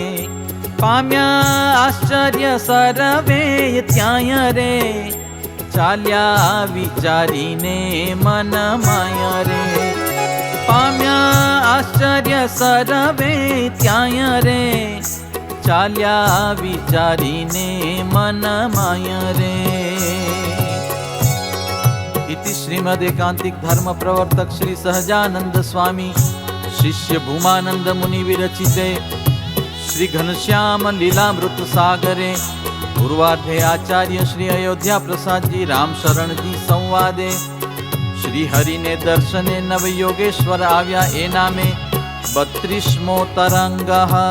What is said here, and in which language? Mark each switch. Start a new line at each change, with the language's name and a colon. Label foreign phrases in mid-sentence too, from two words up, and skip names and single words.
Gujarati: પામ્યા આશ્ચર્ય સર્વે ત્યાં રે, ચાલ્યા વિચારીને મન માય રે. પામ્યા આશ્ચર્ય સર્વે ત્યાં રે, ચાલ્યા વિચારીને મન માય રે.
Sanskrit: इति श्रीमद् एकांतिक धर्म प्रवर्तक श्री सहजानंद स्वामी शिष्य भूमानंद मुनि विरचिते श्री घनश्याम लीलामृत सागरे पूर्वार्धे आचार्य श्री अयोध्या प्रसाद जी राम शरण जी संवादे श्री हरि
Gujarati: ને દર્શને નવ યોગેશ્વર આવ્યા એ નામે 32મો તરંગ।